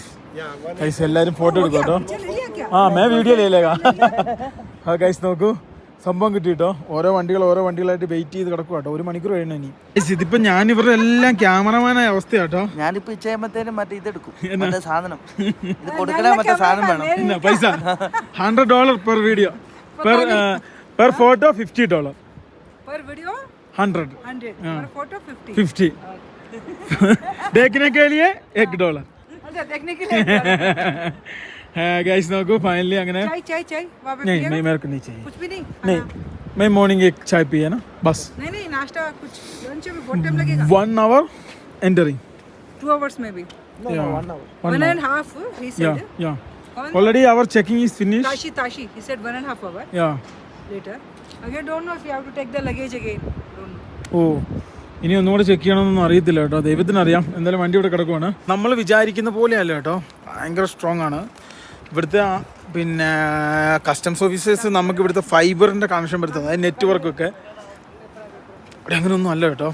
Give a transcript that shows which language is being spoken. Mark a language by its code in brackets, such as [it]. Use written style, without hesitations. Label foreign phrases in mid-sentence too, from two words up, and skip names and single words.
[ml] ഗൈസ് എല്ലാവരും ഫോട്ടോ എടുക്കും കേട്ടോ. [hi] मैं वीडियो ले लेगा. [ml] ഗൈസ് നോക്കൂ, സംഭവം കിട്ടിട്ടോ. ഓരോ വണ്ടികളായിട്ട് വെയിറ്റ് ചെയ്ത് കിടക്കും കേട്ടോ. 1 മണിക്കൂർ കഴിയണം ഇനി. ഇതിപ്പോ ഞാൻ ഇവരുടെ എല്ലാം ക്യാമറമാനായ അവസ്ഥയാട്ടോ. ഞാനിപ്പോ ഇച്ചയുമ്പത്തേനും മറ്റേ ഇതെടുക്കും, സാധനം ഇത് കൊടുക്കണേ, മറ്റേ സാധനം വേണം. [en] പൈസ $100 per video, per photo $50. Per video 100. Per photo 50. 50. [hi] देखने के लिए $1. अच्छा, देखने के लिए. [ml] गाइस നോക്കൂ, फाइनली അങ്ങനെ. [hi] चाय वहां पे नहीं मेरे को नहीं चाहिए. कुछ भी नहीं. मैं मॉर्निंग एक चाय पिए ना बस. नहीं नाश्ता कुछ, लंच में बहुत टाइम लगेगा. [en] 1 hour entering. 2 hours maybe. No, 1 hour. 1 and a half he said. Yeah. Already our checking is finished. Tashi he said 1 and a half hour. Yeah. Later. Again don't know if you have to take the luggage again. Don't know. [ml] ഓ, ഇനി ഒന്നുകൂടെ ചെക്ക് ചെയ്യണമെന്നൊന്നും അറിയത്തില്ല കേട്ടോ. ദൈവത്തിനറിയാം. എന്തായാലും വണ്ടി ഇവിടെ കിടക്കുവാണ്. നമ്മൾ വിചാരിക്കുന്ന പോലെയല്ല കേട്ടോ, ഭയങ്കര സ്ട്രോങ് ആണ് ഇവിടുത്തെ. പിന്നെ [en] customs officers [ml] നമുക്ക് ഇവിടുത്തെ ഫൈബറിൻ്റെ കണക്ഷൻ വരുത്തുന്നത്, അതായത് നെറ്റ്വർക്കൊക്കെ. ഇവിടെ അങ്ങനെയൊന്നും അല്ല കേട്ടോ.